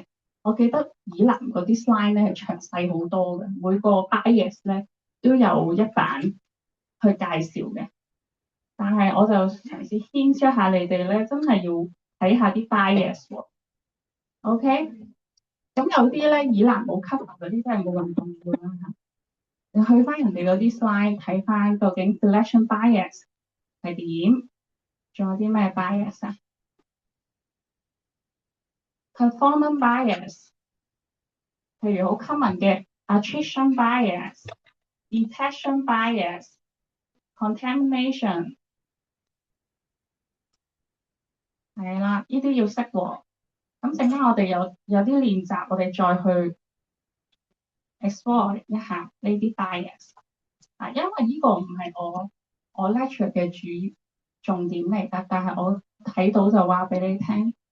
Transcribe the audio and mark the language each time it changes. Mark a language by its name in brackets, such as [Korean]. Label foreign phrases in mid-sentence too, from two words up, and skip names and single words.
[Cantonese] 我記得以南嗰啲 slide 咧係詳細好多嘅，每個 bias 咧都有一版去介紹嘅。但係我就嘗試牽出下你哋咧，真係要睇下啲 bias 喎。OK，咁有啲咧以南冇 cover 嗰啲真係冇咁重要啦嚇。你去翻人哋嗰啲 slide 睇翻究竟 [English] selection bias [Cantonese] 係點，仲有啲咩 bias 啊？ [English] performance bias， [Cantonese] 譬如好 common 嘅 [English] attrition bias、detection bias、contamination [Cantonese] 係啦，呢啲要識喎。咁陣間我哋有啲練習，我哋再去 explore 一下呢啲 bias 啊，因為呢個唔係我 lecture 嘅主重點嚟㗎，但係我睇到就話俾你聽。